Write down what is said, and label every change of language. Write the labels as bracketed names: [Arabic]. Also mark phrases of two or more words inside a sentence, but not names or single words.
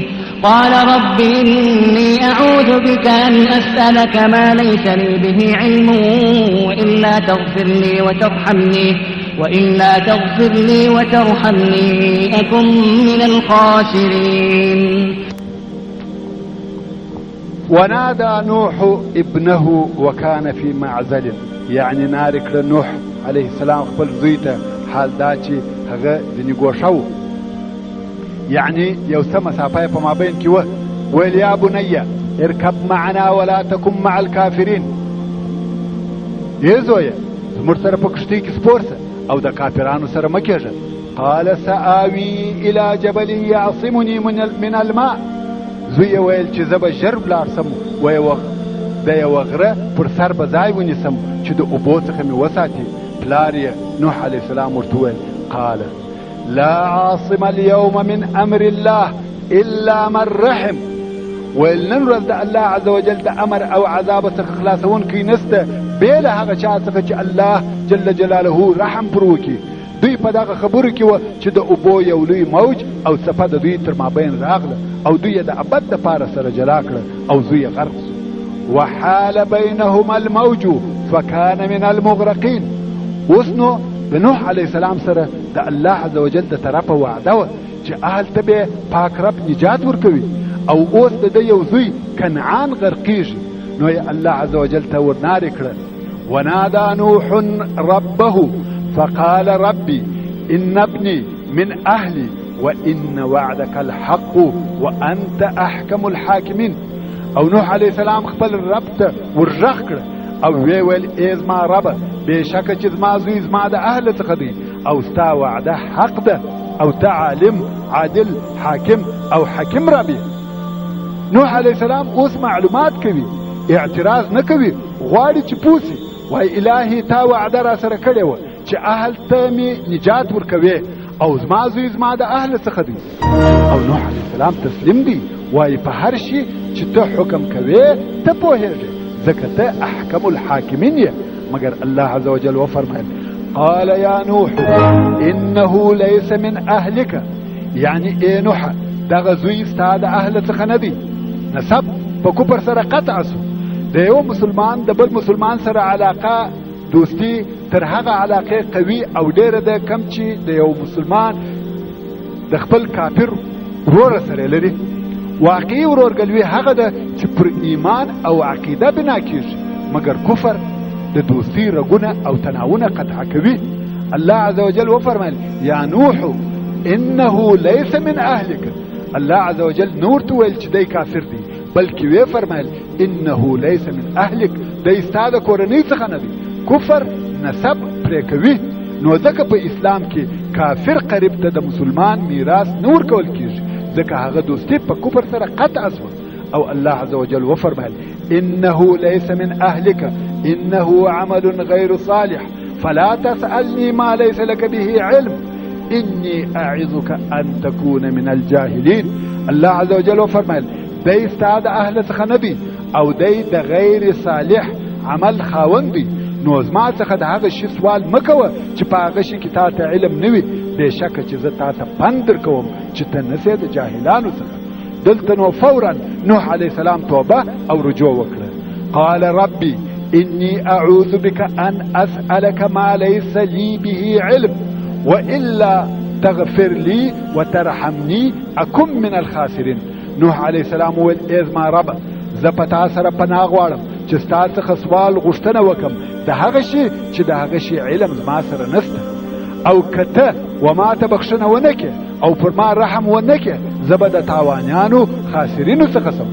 [Arabic] قال رب إني أعوذ بك أن أسألك ما ليس لي به علم وإلا تغفر لي وترحمني أكن من الخاسرين. ونادى نوح ابنه وكان في معزل [Pashto] يعني نارك لنوح عليه السلام خپل زوی ته حال دا چې هغه ځینې ګوښه و يعني یو څه مسافه په مابین کې وه. [Arabic] ویل یا بنیه ارکب معنا ولا تکن مع الکافرین. [Pashto] ای زویه زموږ سره په کښتۍ کې سپور شه او د کافرانو سره مه کېږه. [Arabic] قال سآوي الى جبل يعصمني من الماء. [Pashto] زوی ویل چې زه به ژر ولاړ سم د یوه غره پر سر به ځای ونیسم چې د اوبو څخه مې وساتي. پلار یې نوح علیه السلام ورته وویل [Arabic] قال لا عاصم اليوم من امر الله الا من رحم. [Pashto] ویل نن ورځ د الله عز وجل د امر او عذاب څخه خلاصونکی نسته بې له هغه چا څخه چې الله جل جلاله رحم پر وکړي. دوی په دغه خبرو کې وه چې د اوبو یو لوی موج او څپه د دوی تر مابین راغله او دوی یې د ابد دپاره سره جلا کړه او زوی یې غرق سو. [Arabic] وحال بینهما الموج فکان من المغرقین. [Pashto] اوس نو د نوح علیه السلام سره د الله عز وجل د طرفه وعده وه چې هلته به پاک رب نجات ورکوي او اوس د ده یو زوی کنعان غرقیږي. نو یې الله عز وجل ته ورنارې کړه. [Arabic] ونادى نوح ربه فقال ربي إن ابني من أهلي وإن وعدك الحق وأنت أحكم الحاكمين. [Pashto] او نوح علیه السلام خپل رب ته ورغږ کړه او ویې ویل ای زما ربه بېشکه چې زما زوی زما د اهله څخه دی او ستا وعده حق ده او ته عالم عادل حاکم او حکیم رب یې. نوح علیه السلام اوس معلومات کوي اعتراض نه کوي غواړي چې پوه سي. وای الهي تا وعده را سره کړې وه چې اهل ته مې نجات ورکوې او زما زوی زما د اهله څخه دی. او نوح علیه السلام تسلیم دی وای په هر شي چې ته حکم کوې ته پوهېږې ځکه ته [Arabic] احکم الحاکمین [Pashto] یې. مگر الله عز وجل وفرمایل [Arabic] قال يا نوح انه ليس من اهلك، [Pashto] يعني اے نوح دغه زوی ستا د اهل څخه نه دی. نسب په کفر سره قطع سو. د یو مسلمان د بل مسلمان سره علاقه دوستی تر هغه علاقه قوي او ډیره ده کم چې د یو مسلمان د خپل کافر ورور سره لري. واقعي ورورګلوي هغه ده چې پر ایمان او عقیده بنا کیږي، مګر کفر د دوستی رګونه او تناونه قطع کوي. الله عز وجل وفرمایل [Arabic] یا نوح انه ليس من اهلك. [Pashto] الله عز وجل نور تو ویل چې دی کافر دی، بلکې وی فرمایل [Arabic] انه ليس من اهلك، [Pashto] دی ستا د کورنۍ څخه نه دی. کفر نسب پرې کوي، نو ځکه په اسلام کې کافر قریب ته د مسلمان میراث نور کول کیږي، ځکه هغه دوستی په کفر سره قطع شوه. او الله عز وجل وفرمایل [Arabic] انه ليس من اهلك انه عمل غير صالح فلا تسألني ما ليس لك به علم اني اعظك ان تكون من الجاهلين. [Pashto] الله عز وجل وفرمایل دی ستا د اهل څخه نه دی او دی د غیر صالح عمل خاوند دی، نو زما څخه د هغه شي سوال مکوه چې په هغه شي کې تا ته علم نه وي. بېشکه چې زه تا ته پند درکوم چې ته نسې د جاهلانو څخه. دلته نو فورا نوح علیه السلام توبه او رجوع وکړه. [Arabic] قال ربي اني اعوذ بك ان اسألك ما ليس لي به علم والا تغفر لي وترحمني اكن من الخاسرين. [Pashto] نوح علیه السلام ویل ای زما ربه زه په تا سره پناه غواړم چې ستا څخه سوال غوښتنه وکم د هغه شي چې د هغه شي علم زما سره نسته، او که ته وما ته بخښنه ونه کړې او پر ما رحم ونه کړې زه به د تاوانیانو خاسرینو څخه سم.